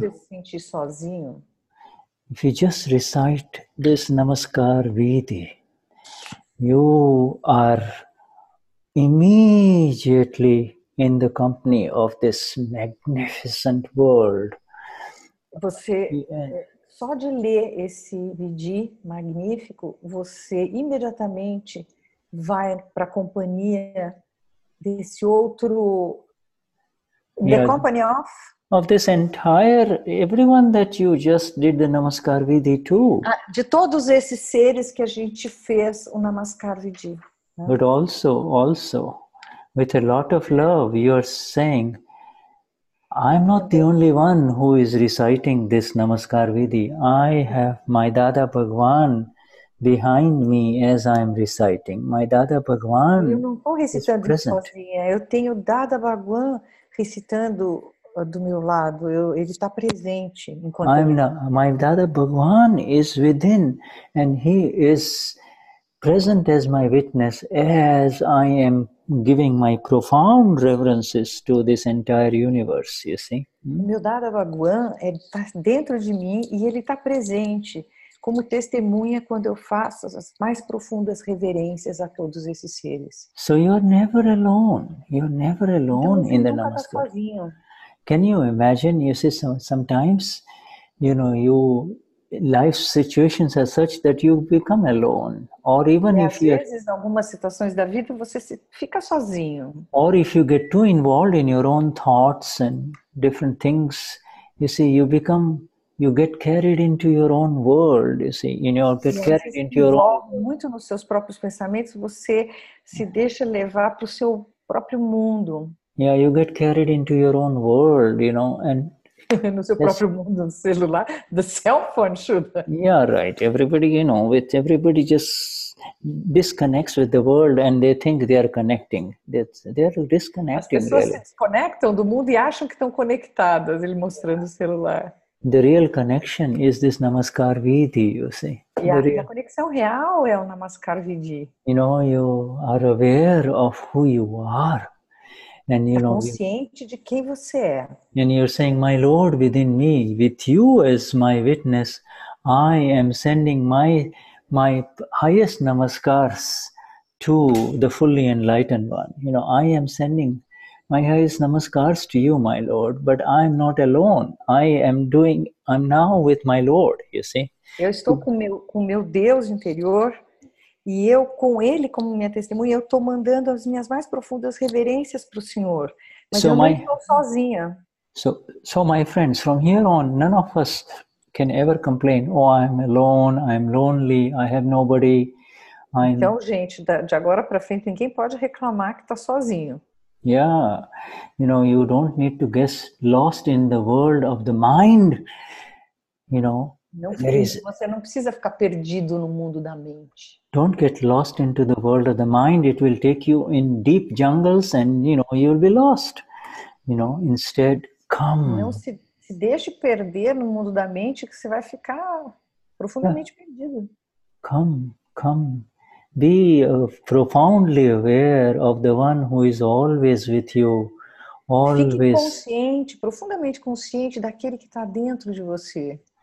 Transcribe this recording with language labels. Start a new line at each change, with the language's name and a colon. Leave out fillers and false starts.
Portuguese: se sentir sozinho,
English: if you just recite this Namaskar Vidhi, you are immediately in the company of this magnificent world.
Portuguese: Você, só de ler esse Vidhi magnífico, você imediatamente vai para a companhia desse outro,
English: the company of this entire, everyone that you just did the Namaskar Vidhi to.
Portuguese: De todos esses seres que a gente fez o Namaskar Vidhi. Né?
English: But also, with a lot of love, you are saying, I'm not the only one who is reciting this Namaskar Vidhi. I have my Dada Bhagwan behind me as I am reciting. My Dada Bhagwan
Portuguese: eu não estou recitando isso sozinha. Eu tenho Dada Bhagwan recitando do meu lado. Ele está presente. Enquanto
English: my Dada Bhagwan is within, and he is present as my witness as I am giving my profound reverences to this entire universe, you see.
Portuguese: Meu Dada Bhagwan está dentro de mim e ele está presente como testemunha quando eu faço as mais profundas reverências a todos esses seres.
English: So you're never alone. You're never alone
Portuguese: então,
English: in the
Portuguese: nunca
English: Namaskar.
Portuguese: Tá sozinho.
English: Can you imagine? You see, sometimes, life situations are such that you become alone, or even
Portuguese: às vezes, em algumas situações da vida, você fica sozinho.
English: Or if you get too involved in your own thoughts and different things, you see, you get carried into your own world. You see, get carried into your own.
Portuguese: Muito nos seus próprios pensamentos, você se deixa levar para o seu próprio mundo.
English: Yeah, you get carried into your own world, and
Portuguese: no seu próprio mundo, no celular,
English: the cell phone,
Portuguese: Shuddha.
English: Yeah, right. Everybody, with everybody just disconnects with the world and they think they are connecting. They're disconnecting.
Portuguese: As pessoas
English: really.
Portuguese: se desconectam do mundo e acham que estão conectadas, ele mostrando o celular.
English: The real connection is this Namaskar Vidhi, you see.
Portuguese: E a conexão real é o Namaskar Vidhi.
English: You know, you are aware of who you are. And you know,
Portuguese: consciente de quem você é.
English: And you're saying, my Lord within me, with you as my witness, I am sending my highest namaskars to the fully enlightened one. You know, I am sending my highest namaskars to you, my Lord, but I'm not alone. I'm now with my Lord, you see.
Portuguese: Eu estou com meu Deus interior e eu com ele como minha testemunha, eu estou mandando as minhas mais profundas reverências para o Senhor. Mas eu não estou sozinha.
English: So my friends, from here on, none of us can ever complain, oh, I'm alone, I'm lonely, I have nobody.
Portuguese: Então, gente, de agora para frente, ninguém pode reclamar que está sozinho.
English: Yeah, you know, you don't need to get lost in the world of the mind, you know.
Portuguese: Você não precisa ficar perdido no mundo da mente.
English: Don't get lost into the world of the mind. It will take you in deep jungles and, you know, you'll be lost. You know, instead, come.
Portuguese: Não se deixe perder no mundo da mente que você vai ficar profundamente perdido.
English: Come. Be profoundly aware of the one who is always with you.
Portuguese: Fique consciente, profundamente consciente daquele que está dentro de você.